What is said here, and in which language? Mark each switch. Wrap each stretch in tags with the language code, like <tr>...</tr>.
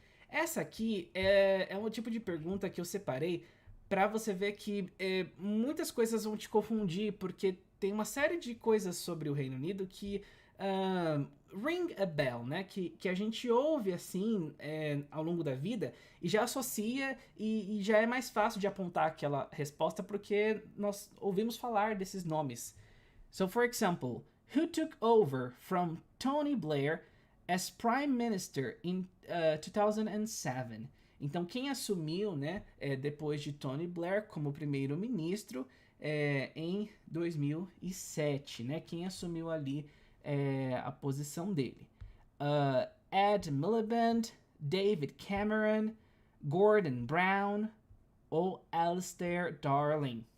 <pt>Essa aqui é um tipo de pergunta que eu separei para você ver que muitas coisas vão te confundir, porque tem uma série de coisas sobre o Reino Unido que</pt> <en>ring a bell,</en> <pt>né? Que a gente ouve assim ao longo da vida e já associa e já é mais fácil de apontar aquela resposta porque nós ouvimos falar desses nomes.</pt> <en>So, for example, who took over from Tony Blair as Prime Minister in 2007?</en> <pt>Então, quem assumiu, né, depois de Tony Blair como primeiro-ministro em 2007, né? Quem assumiu ali a posição dele? Ed Miliband, David Cameron, Gordon Brown ou Alistair Darling?</pt>